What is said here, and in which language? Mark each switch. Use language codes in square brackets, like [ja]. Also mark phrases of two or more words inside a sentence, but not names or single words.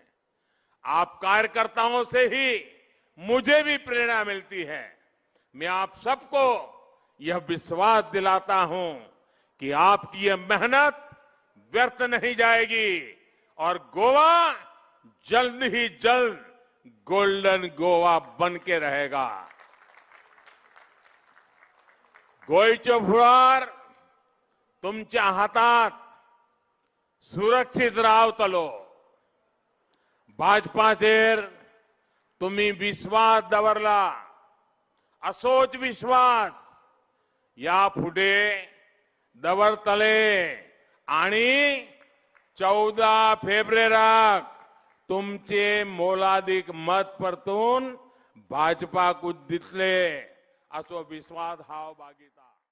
[hi] आप कार्यकर्ताओं से ही मुझे भी प्रेरणा मिलती है। मैं आप सबको यह विश्वास दिलाता हूं कि आपकी यह मेहनत व्यर्थ नहीं जाएगी और गोवा जल्द ही जल्द गोल्डन गोवा बन के रहेगा। [kok] गोयचे फुडार तुमच्या हातात सुरक्षित रावतलो। भाजपाचेर तुम्ही विश्वास दवरला, असोच विश्वास याफुडे दवरतले आणि 14 फेब्रुवारीक तुमचे मोलादीक मत परतून भाजपाकूच दितले असो विश्वास हांव बाळगितां।